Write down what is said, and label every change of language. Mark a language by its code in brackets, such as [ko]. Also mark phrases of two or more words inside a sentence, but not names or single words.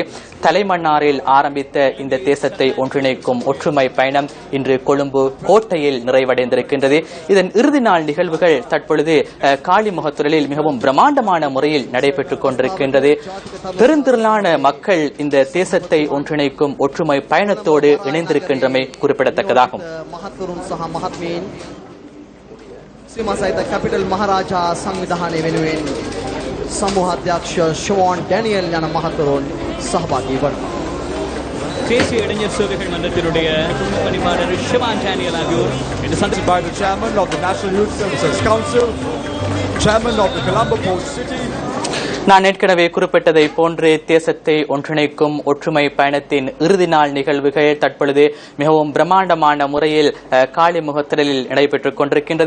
[ta] தலைமன்னாரில் ஆரம்பித்த இந்த தேசத்தை ஒன்றிணைக்கும் ஒற்றுமை பயணம் இன்று கொழும்பு கோட்டையில் நிறைவடைந்திருக்கின்றது. இதன் இறுதி நாள் நிகழ்வுகள் தற்பொழுது காலிமுகத்திடலில் மிகவும் பிரம்மாண்டமான முறையில் நடைபெற்றுக் கொண்டிருக்கின்றது. பெருந்திரளான மக்கள் இந்த தேசத்தை ஒன்றிணைக்கும் ஒற்றுமை பயணத்தோடு இணைந்திருக்கின்றமை குறிப்பிடத்தக்கதாகும். [si] සීමාසහිත කැපිටල් මහරජා සංවිධානය වෙනුවෙන් සමූහාධ්‍යක්ෂ ෂෝන් ඩැනියල් යන මහතුරුන් සහභාගී වනවා. [ta] தேசிய இளைஞர் சேவைகள் மன்றத்தினுடைய துணை பணிப்பாளர் ஷிவான் டேனியல் ஆகியோர் இந்த சந்திப்பு [en] by the chairman of the National Youth Services Council, chairman of the Colombo Port City. [ta] நான் ஏற்கனவே குறிப்பிட்டதை போன்று தேசத்தை ஒன்றிணைக்கும் ஒற்றுமை பயணத்தின் இறுதி நாள் நிகழ்வுகள் தற்பொழுது மிகவும் பிரம்மாண்டமான முறையில் காலிமுகத்திடலில் நடைபெற்றுக் கொண்டிருக்கின்றது.